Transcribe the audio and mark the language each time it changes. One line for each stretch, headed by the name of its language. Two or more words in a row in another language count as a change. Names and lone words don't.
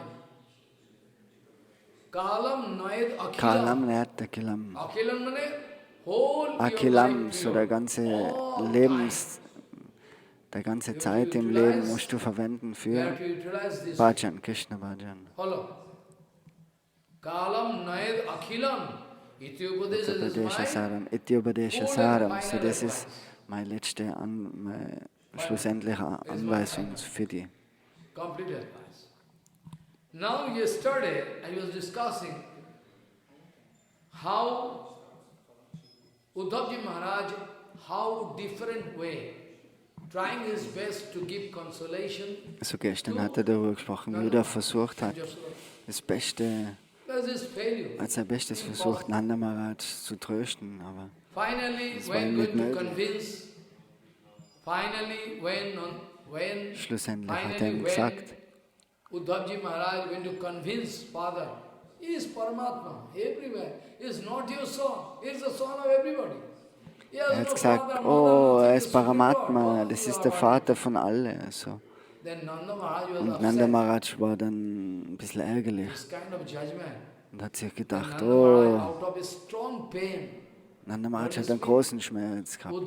Sanskrit: Kalam Nayat Akilam.
English: Akilam means
Sanskrit: Akilam,
German: so der ganze Zeit im Leben musst du verwenden für Bhajan, Krishna Bhajan.
Sanskrit: Kalam Nayad Akhilam Iti Upadesha Saram.
German: So das ist meine letzte, meine schlussendliche Anweisung für die.
English: Complete advice. Now yesterday I was discussing how Uddhavji Maharaj, how different way, trying his best to give consolation.
German: So gestern hat er darüber gesprochen, wie er versucht hat, das Beste, als sein Bestes versucht, Nanda Maharaj zu trösten, aber es war ihm nicht möglich. Schlussendlich hat er ihm gesagt,
English: Uddhavji Maharaj went to convince father, he is Paramatma, everywhere. He is not your son, he is the son of everybody.
German: Er hat gesagt, oh, er ist Paramatma, das ist der Vater von allen. Also. Und Nanda Maharaj war dann ein bisschen ärgerlich und hat sich gedacht, oh, Nanda Maharaj hat einen großen Schmerz gehabt.